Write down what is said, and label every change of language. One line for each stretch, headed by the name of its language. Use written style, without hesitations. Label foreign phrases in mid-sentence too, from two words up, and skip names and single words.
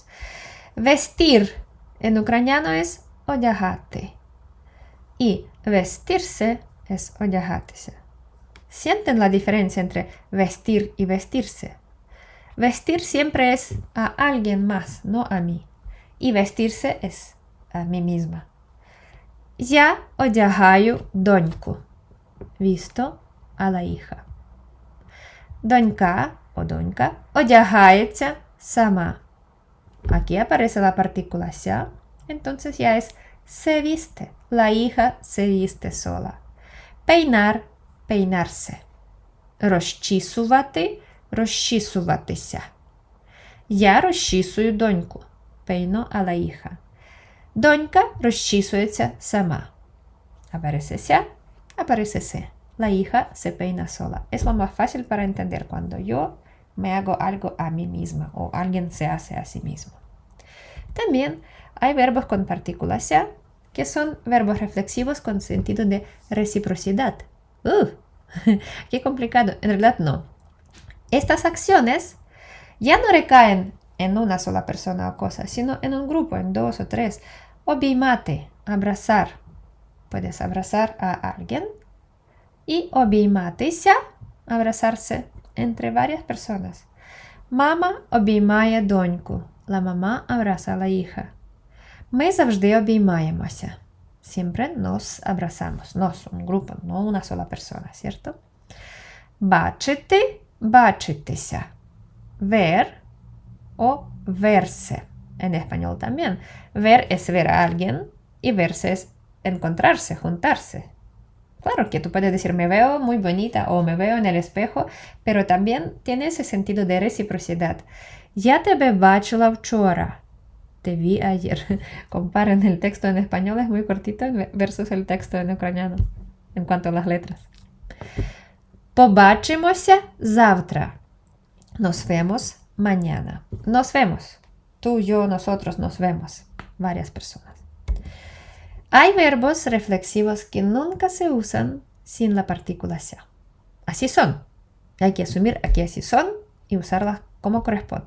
Spanish: Vestir en ucraniano es одягати y vestirse es одягатися. ¿Sienten la diferencia entre vestir y vestirse? Vestir siempre es a alguien más, no a mí. Y vestirse es a mí misma.
Ukrainian: Я одягаю доньку.
Spanish: Visto a la hija.
Ukrainian: Донька o донька одягається сама.
Spanish: Aquí aparece la partícula ся, entonces ya es se viste. La hija se viste sola. Peinar, peinarse.
Ukrainian: Розчісувати, розчісуватися. Я розчісую доньку.
Spanish: Peino a la hija.
Ukrainian: Донька розчісується сама.
Spanish: Aparece ся, aparece se. La hija se peina sola. Es lo más fácil para entender cuando yo me hago algo a mí misma o alguien se hace a sí mismo. También hay verbos con partícula ся que son verbos reflexivos con sentido de reciprocidad. ¡Qué complicado! En realidad no. Estas acciones ya no recaen en una sola persona o cosa, sino en un grupo, en 2 o 3.
Ukrainian: Обіймати, abrazar.
Spanish: Puedes abrazar a alguien. Y обійматися, abrazarse entre varias personas.
Ukrainian: Мама обіймає доньку.
Spanish: La mamá abraza a la hija.
Ukrainian: Ми завжди обіймаємося.
Spanish: Siempre nos abrazamos. Nos, un grupo, no una sola persona, ¿cierto?
Ukrainian: Бачити, бачитися.
Spanish: Ver o verse. En español también. Ver es ver a alguien y verse es encontrarse, juntarse. Claro que tú puedes decir me veo muy bonita o me veo en el espejo, pero también tiene ese sentido de reciprocidad.
Ukrainian: Я тебе бачила вчора.
Spanish: Te vi ayer. Comparen el texto en español, es muy cortito versus el texto en ucraniano en cuanto a las letras.
Ukrainian: Побачимося завтра.
Spanish: Nos vemos mañana. Nos vemos. Tú, yo, nosotros nos vemos. Varias personas. Hay verbos reflexivos que nunca se usan sin la partícula ся. Así son. Hay que asumir aquí así son y usarlas como corresponde.